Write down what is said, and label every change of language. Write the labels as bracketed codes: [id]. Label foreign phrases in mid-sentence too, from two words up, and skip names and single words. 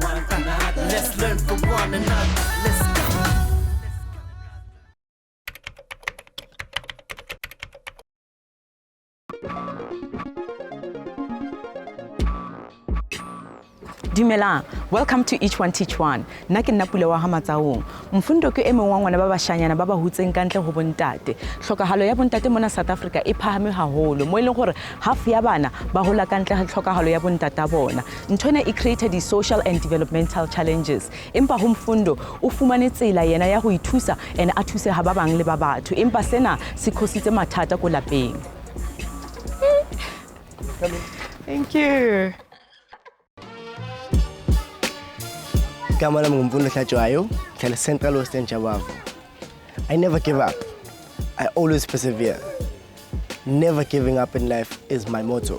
[en] Let's learn from one another. Let's go. Dumelang, welcome to Each One Teach One. [st] Nna ke nna Pula Matsaung. Mfundo ke emong wa ngwana ba bashanyana ba ba hutseng kantle ho bontate. Hlokahalo ya bontate mona South Africa e phahame haholo. Mo ileng gore half ya bana ba hola kantle ha hlokahalo ya bontate bona. Nthone e [en] created the social and developmental challenges. [st] Empa ho Mfundo o fumane tsela yena ya ho ithusa and a thuse ha ba bang le ba batho. Empa sena se khositse mathata ko lapeng. [en] Thank you. Kamala Mfundo Hlatshwayo, Central Western Jabavu. I never give up. I always persevere. Never giving up in life is my motto.